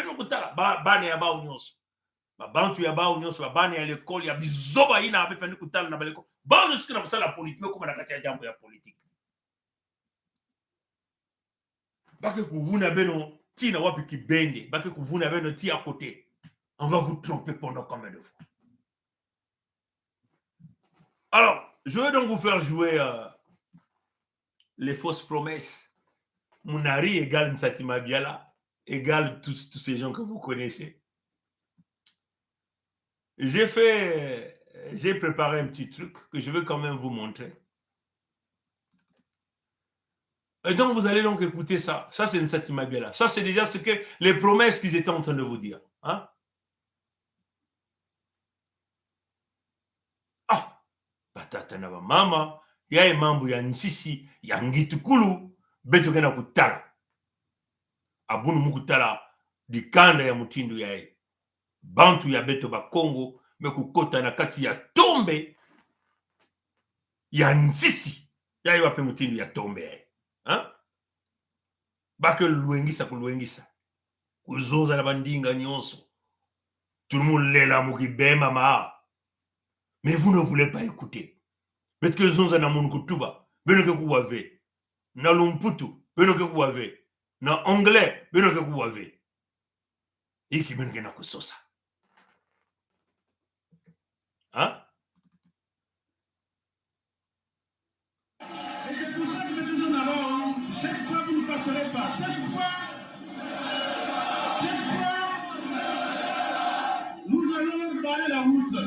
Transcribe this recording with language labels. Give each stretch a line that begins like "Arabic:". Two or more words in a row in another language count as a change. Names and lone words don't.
Kituba (Democratic Republic of Congo): Beno kutala bane ya bao nyonso. Babantu ya bao nyonso babane ya l'école ya bizoba ina abefa ni kutala na baleko. Bao nyonso kena kusala politique meko na kati ya jambo ya politique. Bake kuvuna beno tina wapi kibende. Bake kuvuna beno ti
French: à côté. On va vous tromper pendant combien de fois? Alors, je vais donc vous faire jouer les fausses promesses. Mounari égale Nsatima Biala, égale tous ces gens que vous connaissez. J'ai préparé un petit truc que je veux quand même vous montrer. Et donc, vous allez donc écouter ça. Ça, c'est Nsatima Biala. Ça, c'est déjà ce que les promesses qu'ils étaient en train de vous dire. Hein?
Kituba (Democratic Republic of Congo): Batata na mama yae mambo ya nsisi ya ngitukulu beto gena kutala abunu mukutala dikanda ya mutindo yae bantu ya beto ba Kongo mekukota na kati ya tombe ya nsisi yae wape mutindo ya tombe yae bake luengisa kuzoza na bandinga nyonso tumulela mukibema maa.
French: Mais vous ne voulez pas écouter. Parce que vous avez un kutuba,
Kituba (Democratic Republic of Congo): beno ke kuwave. Na lumputu, beno ke kuwave. Na anglais, beno ke kuwave. Iki beno ke na kusosa. Hein?
French: Et c'est pour ça que nous en avons. Cette fois, vous ne passerez pas. Cette fois, nous allons barrer la route.